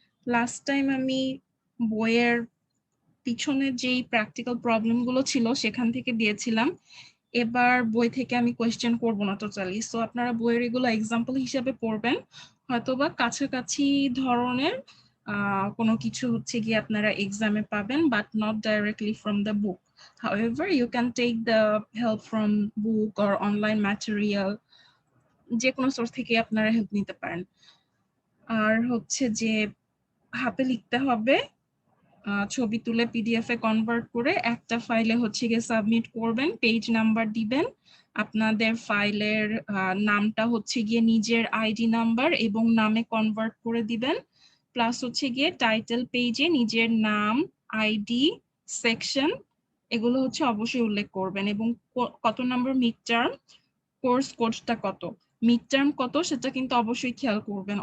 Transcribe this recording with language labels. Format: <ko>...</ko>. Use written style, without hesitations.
<bn>Last time আমি বইয়ের পিছনে যেই প্র্যাকটিক্যাল প্রবলেম গুলো ছিল সেখান থেকে দিয়েছিলাম। এবার বই থেকে আমি কোয়েশ্চেন করব না টোটালি, সো আপনারা বইয়ের এগুলো এক্সাম্পল হিসেবে পড়বেন, হয়তোবা কাছাকাছি ধরনের কোনো কিছু হচ্ছে গিয়ে আপনারা এক্সামে পাবেন,</bn> <en>But not directly from the book. However, you can take the help from book or online material,</en> <bn>যে কোনো সোর্স থেকে আপনারা হেল্প নিতে পারেন। আর হচ্ছে যে হাতে লিখতে হবে, ছবি তুলে পিডিএফ এ কনভার্ট করে একটা ফাইলে হচ্ছে গিয়ে সাবমিট করবেন, পেজ নাম্বার দিবেন, আপনাদের ফাইলের নামটা হচ্ছে গিয়ে নিজের আইডি নাম্বার এবং নামে কনভার্ট করে দিবেন, প্লাস হচ্ছে গিয়ে টাইটেল পেজে নিজের নাম, আইডি, সেকশন এগুলো হচ্ছে অবশ্যই উল্লেখ করবেন, এবং কত নম্বর মিড টার্ম, কোর্স কোডটা কত, মিড টার্ম কত সেটা কিন্তু অবশ্যই খেয়াল করবেন।</bn>